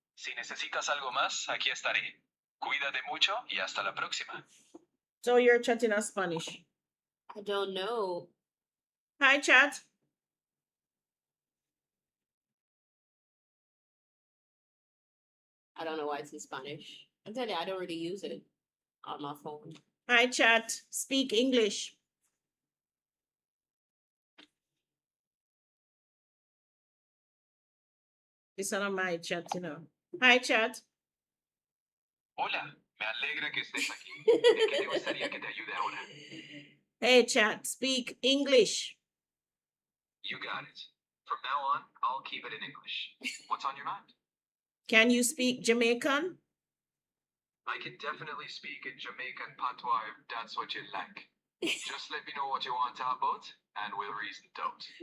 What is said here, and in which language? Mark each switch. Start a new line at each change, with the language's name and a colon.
Spanish: Si necesitas algo más, aquí estaré. Cuídate mucho y hasta la próxima.
English: So you're chatting in Spanish. I don't know. Hi, chat. I don't know why it's in Spanish. I'm telling you, I don't really use it on my phone. Hi, chat. Speak English. This is not my chat, Hi, chat.
Spanish: Hola. Me alegra que estés aquí. ¿En qué te gustaría que te ayude ahora?
English: Hey, chat. Speak English. You got it. From now on, I'll keep it in English. What's on your mind? Can you speak Jamaican? I can definitely speak in Jamaican patois if that's what you like. Just let me know what you want to talk about, and we'll reason it out.